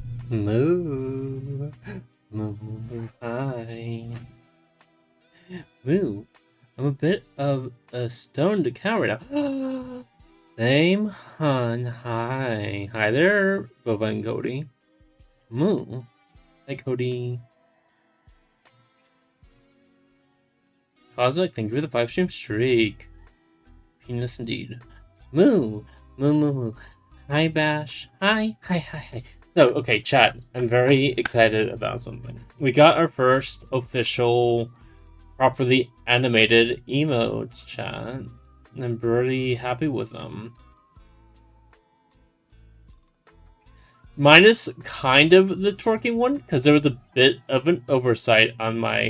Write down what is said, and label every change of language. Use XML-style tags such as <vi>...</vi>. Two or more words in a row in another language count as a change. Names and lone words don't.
<en>Moo. Moo. Hi. Moo. I'm a bit of a stoned coward now. Same, hun. Hi. Hi there, Bova and Cody. Moo. Hi, Cody. Cosmic, thank you for the 5-stream streak. Penis indeed. Moo. Moo, moo, moo. Hi, Bash. Hi. Hi, hi, hi. So, okay, chat. I'm very excited about something. We got our first official, properly animated emotes, chat. I'm really happy with them. Minus kind of the twerking one, because there was a bit of an oversight on my...</en>